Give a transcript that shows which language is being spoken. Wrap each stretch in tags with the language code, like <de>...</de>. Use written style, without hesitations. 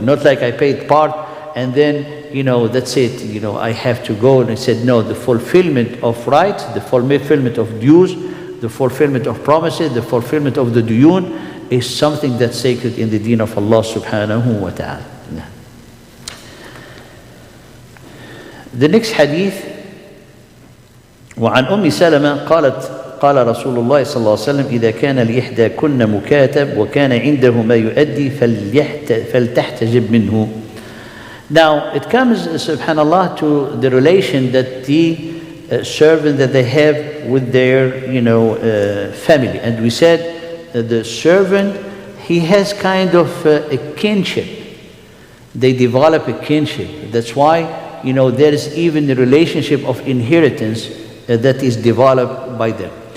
<en>Not like I paid part and then, that's it. I have to go. And I said, no, the fulfillment of rights, the fulfillment of dues, the fulfillment of promises, the fulfillment of the duyun is something that's sacred in the deen of Allah subhanahu wa ta'ala.</en> <ar>The next hadith, وعن أم سلمة قالت قال رسول الله صلى الله عليه وسلم إذا كان لإحدى كن مكاتب وكان عنده ما يؤدي فلتحتجب منه.</ar> <en>Now it comes, subhanallah, to the relation that the servant that they have with their family. And we said the servant, he has kind of a kinship. They develop a kinship. That's why there is even a relationship of inheritance that is developed by them.</en>